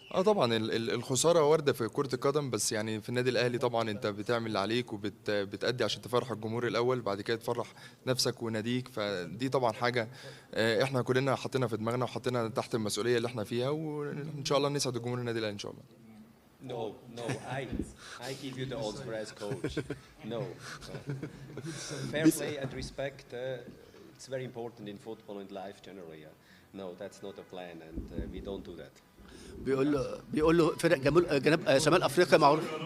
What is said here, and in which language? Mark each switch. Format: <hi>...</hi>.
<ar>طبعا الخساره وارده في كره القدم، بس يعني في النادي الاهلي طبعا انت بتعمل اللي عليك وبتأدي عشان تفرح الجمهور الاول، بعد كده تفرح نفسك وناديك. فدي طبعا حاجه احنا كلنا حاطينها في دماغنا وحاطينها تحت المسؤوليه اللي احنا فيها، وان شاء الله نسعد الجمهور النادي الاهلي ان شاء الله.</ar> <en>No, I give you the answer as coach. No. Fair play and respect, it's very important in football and life generally. No, that's not a plan, and we don't do that.</en> <ar>بيقول له فرق جنوب شمال افريقيا معروف.</ar>